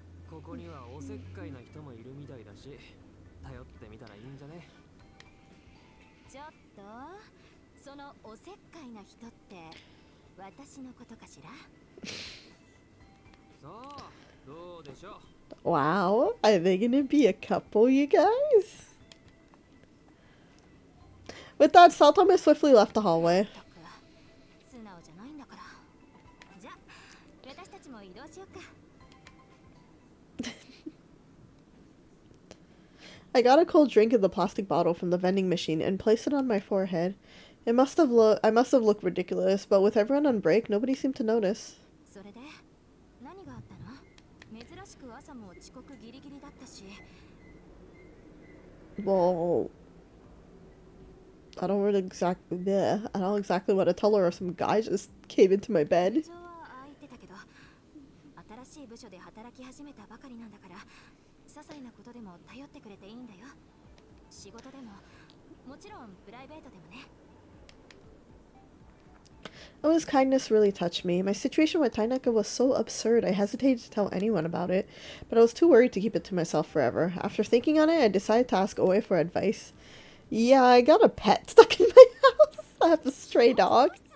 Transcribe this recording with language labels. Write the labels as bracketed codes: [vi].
[ja] こにはおせっかいな人もいるみたいだし、頼ってみたらいいんじゃね。ちょっと、そのおせっかいな人って私のことかしら？さあ、どうでしょう。 [en] Wow, are they gonna be a couple, you guys? With that, Saltama swiftly left the hallway. [ja] 素直じゃないんだから。じゃあ、私たちも移動しようか。 [en] I got a cold drink in the plastic bottle from the vending machine and placed it on my forehead. I must have looked ridiculous, but with everyone on break, nobody seemed to notice. [ja] それで何があったの？珍しく朝も遅刻ギリギリだったし。 [en] Well, I don't exactly want to tell her if some guy just came into my bed. [ja] 事情は空いてたけど、新しい部署で働き始めたばかりなんだから、些細なことでも頼ってくれていいんだよ。仕事でも、もちろんプライベートでもね。 [en] Oh, his kindness really touched me. My situation with Tainaka was so absurd, I hesitated to tell anyone about it, but I was too worried to keep it to myself forever. After thinking on it, I decided to ask Oe for advice. Yeah, I got a pet stuck in my house. I have a stray dog.